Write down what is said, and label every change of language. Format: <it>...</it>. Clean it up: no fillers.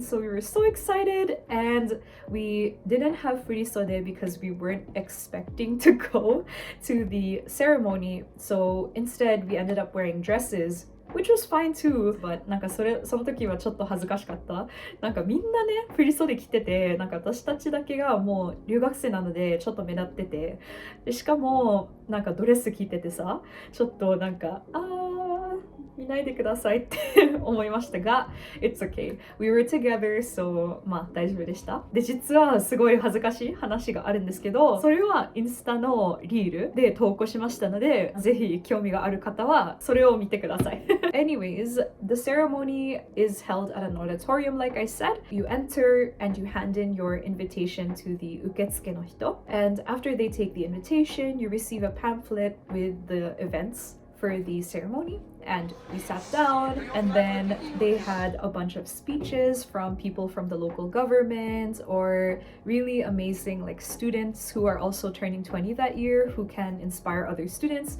<en>So we were so excited, and we didn't have furisode because we weren't expecting to go to the ceremony. So instead, we ended up wearing dresses, which was fine too. But</en> <ja>なんかその時はちょっと恥ずかしかった。なんかみんなね、振り袖着てて、なんか私たちだけがもう留学生なのでちょっと目立ってて、でしかもなんかドレス着ててさ、ちょっとなんか見ないでくださいって思いましたが、</ja> <en>It's okay. We were together, so</en> <ja>まあ大丈夫でした。で、実はすごい恥ずかしい話があるんですけど、それはインスタのリールで投稿しましたので、ぜひ興味がある方はそれを見てください。</ja> <en>Anyways, the ceremony is held at an auditorium, like I said. You enter and you hand in your invitation to the</en> <ja>uketsuke no hito.</ja> <en>And after they take the invitation, you receive a pamphlet with the events for the ceremony, and we sat down, and then they had a bunch of speeches from people from the local government or really amazing like students who are also turning 20 that year who can inspire other students.</en>